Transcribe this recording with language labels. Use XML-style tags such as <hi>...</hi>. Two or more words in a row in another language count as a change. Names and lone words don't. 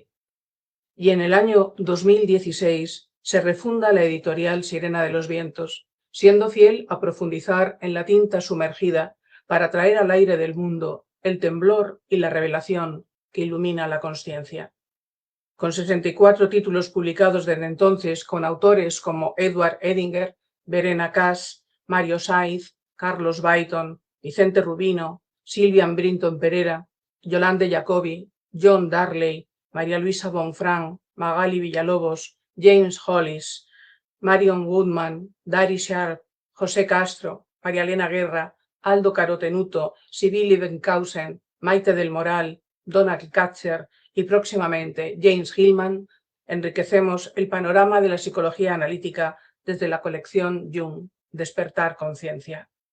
<es>Y en el año 2016 se refunda la editorial Sirena de los Vientos, siendo fiel a profundizar en la tinta sumergida para traer al aire del mundo el temblor y la revelación que ilumina la consciencia. Con 64 títulos publicados desde entonces con autores como Edward Edinger, Verena Kass, Mario Saiz, Carlos Byton, Vicente Rubino, Silvian Brinton Perera, Yolande Jacobi, John Darley, María Luisa Bonfran, Magali Villalobos, James Hollis, Marion Woodman, Dari Sharp, José Castro, María Elena Guerra, Aldo Carotenuto, Sibili Benkhausen, Maite del Moral, Donald Katzer y próximamente James Hillman, enriquecemos el panorama de la psicología analítica desde la colección Jung, Despertar Conciencia.</es>